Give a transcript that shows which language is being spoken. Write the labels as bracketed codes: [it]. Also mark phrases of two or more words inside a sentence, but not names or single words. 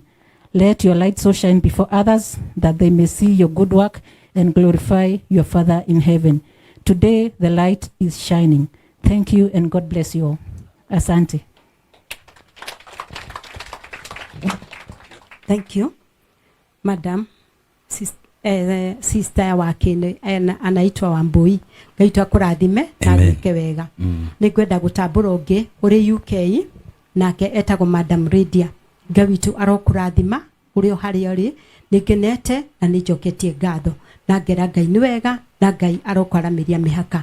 [en] Let your light so shine before others that they may see your good work and glorify your Father in heaven. Today, the light is shining. Thank you and God bless you all. [sw] Asante. [en] Thank you, Madam. [sw] Sister wake anaitwa Wambui. [ki] Ngaitwa kurathime na gwike wega. Nĩngwenda gũtambũra ũngĩ ũrĩ UK nake etagwo Madam Lydia. Ngai witũ arokũrathima ũrĩ o harĩa ũrĩ. Nĩngenete na nĩnjoketie ngatho. Na ngera Ngai nĩ wega na Ngai arokwaramĩria mĩhaka.